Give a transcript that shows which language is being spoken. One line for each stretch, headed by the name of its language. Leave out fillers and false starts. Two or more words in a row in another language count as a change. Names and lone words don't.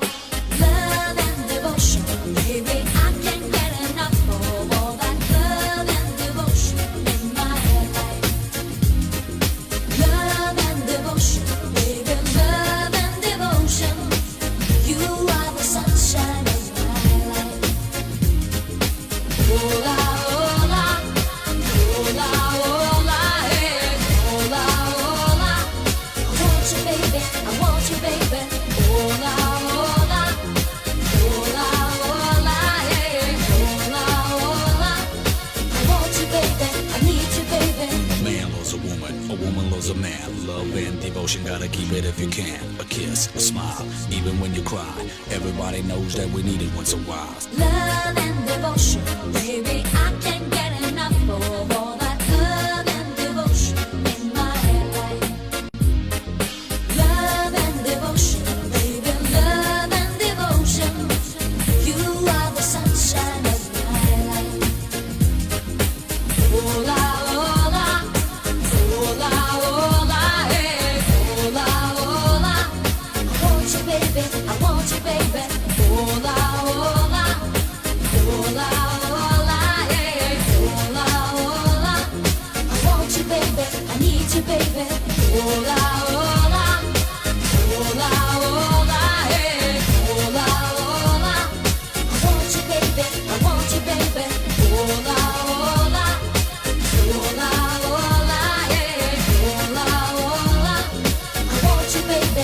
English: Love and devotion, baby, I can't get enough of all that love and devotion in my life. Love and devotion, baby, love and devotion. You are the sunshine of my life.
Spanish: Hola, hola. Hola, hola, eh. Hola, hola.
English: I want you, baby. I want you, baby.
Spanish: Hola, hola. Hola, hola, eh. Hola, hola.
English: I want you, baby. I need you, baby. A man loves a woman loves a man. Love and devotion, gotta keep it if you can. A kiss, a smile, even when you cry. Everybody knows that we need it once a while. Love and devotion, baby, I can't get enough of all that love and devotion in my life. Love and devotion, baby, love and devotion. You are the sunshine of my life.
Spanish: Hola, hola. Hola, hola, eh. Hola, hola.
English: I want you, baby. I want you, baby.
Spanish: Hola, hola. Hola, hola, eh. Hola, hola.
English: I want you, baby. I need you, baby.
Spanish: Hola, hola. Hola, hola, eh. Hola, hola.
English: I want you, baby. I want you, baby.
Spanish: Hola, hola. Hola, hola, eh. Hola, hola.
English: I want you, baby.